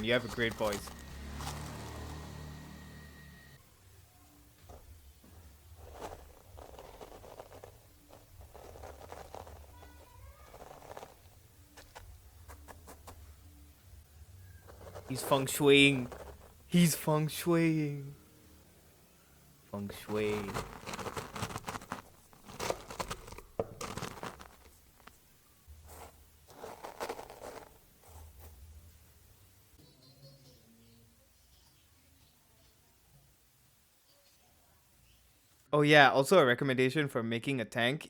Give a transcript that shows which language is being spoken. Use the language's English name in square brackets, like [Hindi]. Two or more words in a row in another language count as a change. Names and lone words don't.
[English] You have a great voice. He's feng shuiing. He's feng shuiing. Feng shui. Oh yeah, also a recommendation for making a tank.